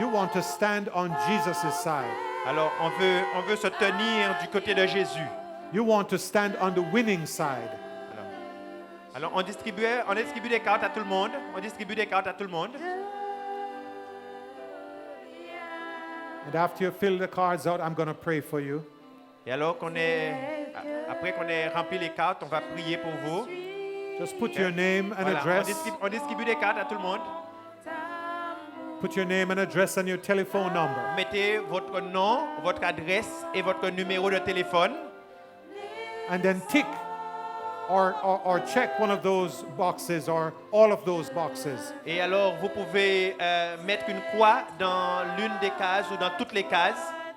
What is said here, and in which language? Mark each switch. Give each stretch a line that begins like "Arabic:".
English: You want to stand on Jesus' side.
French: Alors, on veut se tenir du côté de Jésus.
English: You want to stand on the winning side.
French: Alors, on distribue des cartes à tout le monde. On distribue des cartes à tout le monde.
English: And after you fill the cards out, I'm going to pray for you.
French: Et alors après qu'on ait rempli les cartes, on va prier pour vous.
English: Just put your name and
French: Voilà,
English: address.
French: on distribue des cartes à tout le monde.
English: Put your name and address and your telephone number.
French: Mettez votre nom, votre adresse et votre numéro de téléphone.
English: And then tick or check one of those boxes or all of those boxes.
French: Et alors, vous pouvez mettre une croix dans l'une des cases ou dans toutes les cases.